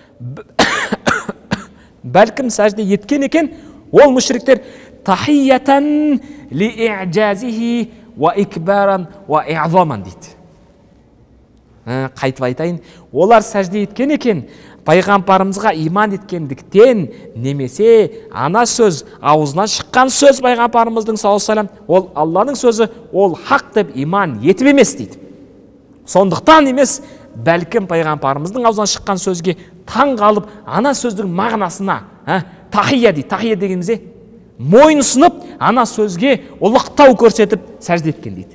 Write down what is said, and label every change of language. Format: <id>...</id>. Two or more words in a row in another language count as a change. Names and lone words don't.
<kk>Бәлкім сәжде еткен екен, ол мүшриктер</kk> <ar>تحية لإعجازه وإكبارا وإعظاما</ar> <kk>дейді. Қайтып айтайын, олар сәжде еткен екен, пайғамбарымызға иман еткендіктен, немесе ана сөз, аузынан шыққан сөз пайғамбарымыздың</kk> <ar>صلى الله عليه وسلم,</ar> <kk>ол Алланың сөзі, ол хақ деп иман етіп емес дейді. Сондықтан емес, бәлкім пайғамбарымыздың аузынан шыққан сөзге таң қалып, ана сөздің мағынасына, тахия дейді. Тахия дегенімізде мойынсынып, ана сөзге ұлықтау көрсетіп сәжде еткен дейді.</kk>